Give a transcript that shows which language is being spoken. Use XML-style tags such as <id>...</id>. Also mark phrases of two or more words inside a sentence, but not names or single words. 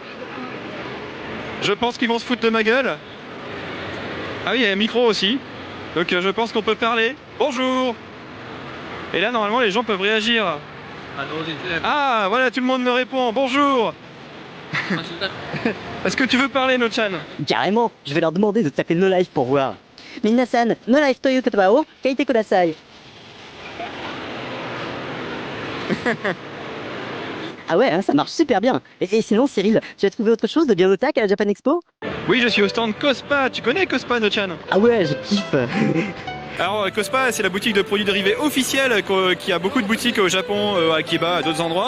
<fr>Je pense qu'ils vont se foutre de ma gueule. Ah oui, il y a un micro aussi. Donc je pense qu'on peut parler. Bonjour. Et là, normalement, les gens peuvent réagir. Ah, voilà, tout le monde me répond. Bonjour. Est-ce que tu veux parler, Nochan? Carrément, je vais leur demander de taper no live pour voir.</fr> <ja>Minasan,</ja> <en>no live</en> <ja>という言葉を書いてください.</ja> <fr>Ah ouais, hein, ça marche super bien. Et sinon, Cyril, tu as trouvé autre chose de bien otak à la Japan Expo? Oui, je suis au stand Cospa. Tu connais Cospa, Nochan? Ah ouais, je kiffe. Alors Cospa, c'est la boutique de produits dérivés officielle qui a beaucoup de boutiques au Japon, à Akiba, à d'autres endroits.</fr>